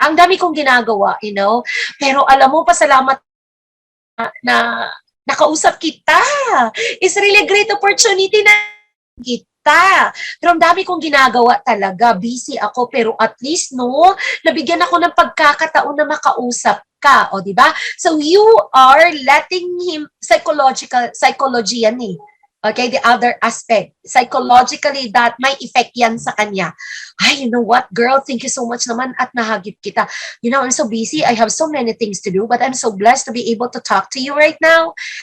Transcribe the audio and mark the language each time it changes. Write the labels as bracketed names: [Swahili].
[Filipino] Ang dami kong ginagawa, Pero alam mo, pasalamat na nakausap kita. [English] It's really a great opportunity na kita. [Filipino] Pero ang dami kong ginagawa talaga. Busy ako, pero at least, nabigyan ako ng pagkakataon na makausap ka, o diba? [English] So you are letting him psychology yan eh. Okay, the other aspect, psychologically that may effect yan sa kanya. Ay, you know what, girl, thank you so much [Filipino] naman at nahagip kita. [English] I'm so busy, I have so many things to do, but I'm so blessed to be able to talk to you right now.